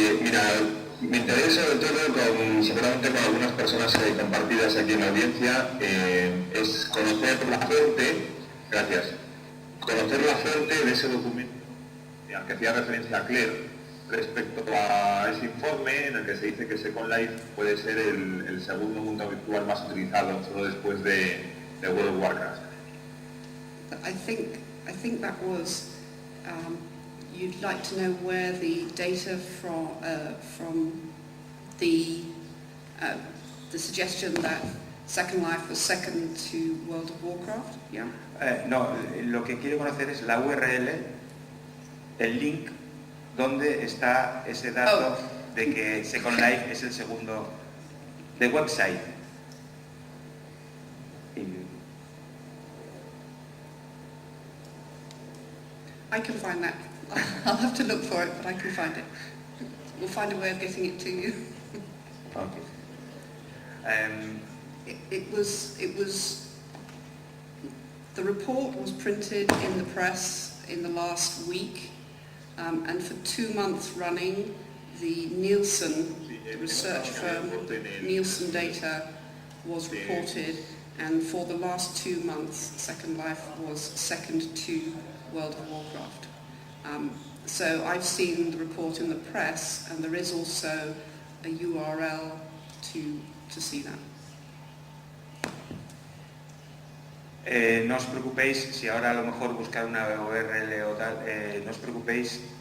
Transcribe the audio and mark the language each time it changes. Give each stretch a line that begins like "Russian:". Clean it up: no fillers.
Spanish: Mira, me interesa sobre todo seguramente con algunas personas compartidas aquí en la audiencia, es conocer la fuente, gracias, conocer la fuente de ese documento al que hacía referencia a Clare respecto a ese informe en el que se dice que Second Life puede ser el segundo mundo virtual más utilizado solo después de World of Warcraft.
English: I think that was you'd like to know where the data from the suggestion that Second Life was second to World of Warcraft, yeah?
Spanish: No, lo que quiero conocer es la URL, el link, donde está ese dato de que Second Life es el segundo, de website.
English: I can find that. I'll have to look for it, but I can find it. We'll find a way of getting it to you. Okay. It was. The report was printed in the press in the last week, and for 2 months running, the Nielsen research firm, Nielsen data was reported, and for the last 2 months, Second Life was second to World of Warcraft. So I've seen the report in the press, and there is also a URL to see that.
Spanish: No os preocupéis, si ahora a lo mejor buscar una URL o tal, no os preocupéis,